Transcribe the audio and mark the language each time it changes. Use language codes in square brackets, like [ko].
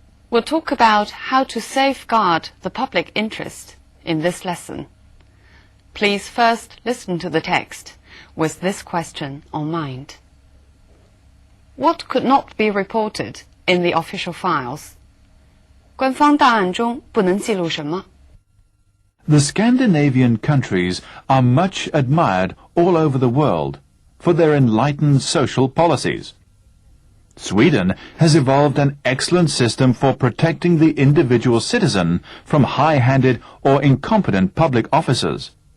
[en] We'll talk about how to safeguard the public interest in this lesson. Please first listen to the text with this question on mind. What could not be reported in the official files? [zh] 官方档案中不能记录什么？ [en] The Scandinavian countries are much admired all over the world for their enlightened social policies. Sweden has evolved an excellent system for protecting the individual citizen from high-handed or incompetent public officers.